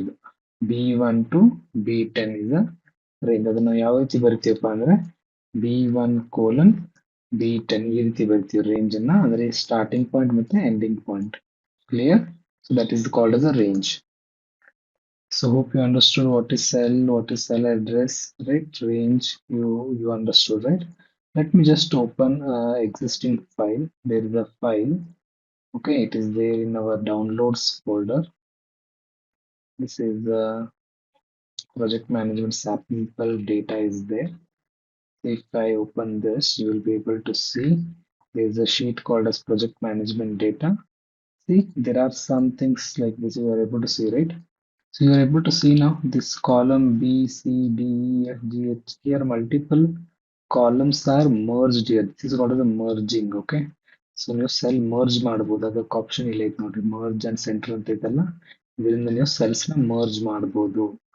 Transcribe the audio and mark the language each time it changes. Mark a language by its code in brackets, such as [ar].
[kn] ಇದು B1 to B10 is range. ಅದನ್ನ ಯಾವ ರೀತಿ ಬರಿತೀವಪ್ಪ ಅಂದ್ರೆ B1 ಕೋಲನ್ B10 ಈ ರೀತಿ ಬರಿತೀವಿ ರೇಂಜ್ ಅನ್ನ, ಅಂದ್ರೆ ಸ್ಟಾರ್ಟಿಂಗ್ ಪಾಯಿಂಟ್ ಮತ್ತೆ ending point. Clear? [en] So that is called as a range. So hope you understood what is cell address, right? Range, you understood, right? Let me just open existing file. There is a file. Okay, it is there in our downloads folder. This is the project management sample data is there. If I open this, you will be able to see there is a sheet called as project management data. See, there are some things like this you are able to see, right? So you are able to see now this column B, C, D, E, F, G, H. Here multiple columns are merged here. This is called as a merging. Okay. [kn] So ನೀವು cell merge ಮಾಡಬಹುದು. ಅದಕ್ಕೆ option ಇಲ್ಲ ಐತೆ ನೋಡ್ರಿ, merge and centre ಅಂತ ಐತಲ್ಲ, ಇದರಿಂದ ನೀವು ಸೆಲ್ಸ್ ನ ಮರ್ಜ್ ಮಾಡಬಹುದು.